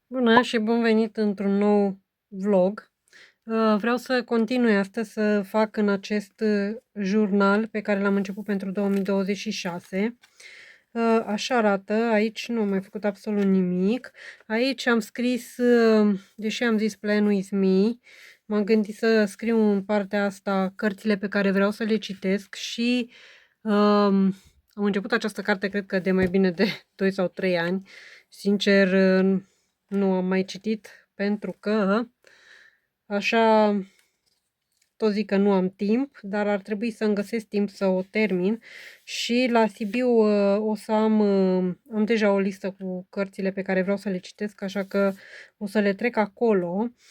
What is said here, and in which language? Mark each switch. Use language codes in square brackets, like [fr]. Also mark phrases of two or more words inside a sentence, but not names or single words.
[ro] Bună și bun venit într-un nou vlog. Vreau să continui astăzi să fac în acest jurnal pe care l-am început pentru 2026. Așa arată, aici nu am mai făcut absolut nimic. Aici am scris, deși am zis [en] Plan with me, [ro] m-am gândit să scriu în partea asta cărțile pe care vreau să le citesc și am început această carte, cred că de mai bine de 2 sau 3 ani. Sincer, nu am mai citit pentru că așa tot zic că nu am timp, dar ar trebui să-mi găsesc timp să o termin și la Sibiu o să am deja o listă cu cărțile pe care vreau să le citesc, așa că o să le trec acolo.